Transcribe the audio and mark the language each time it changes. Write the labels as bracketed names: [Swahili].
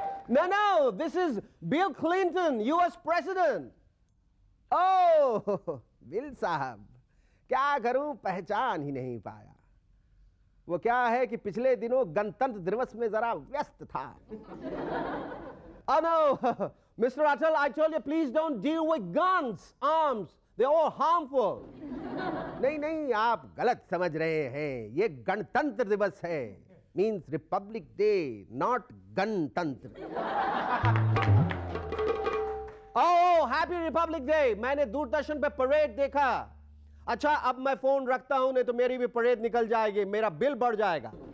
[English] No, this is Bill Clinton, US president. [Hindi] Oh bill साहब, क्या करूं, पहचान ही नहीं पाया। वो क्या है कि पिछले दिनों गणतंत्र दिवस में जरा व्यस्त था। [English] Oh no, Mr. Atal, I told you, please don't deal with guns, arms. They're all harmful. [Hindi] नहीं, आप गलत समझ रहे हैं। ये गणतंत्र दिवस है, [English] means Republic Day, not [Hindi] गणतंत्र। [English] Oh, Happy Republic Day. [Hindi] मैंने दूरदर्शन पे परेड देखा। अच्छा, अब मैं फोन रखता हूं, नहीं तो मेरी भी परेड निकल जाएगी, मेरा बिल बढ़ जाएगा।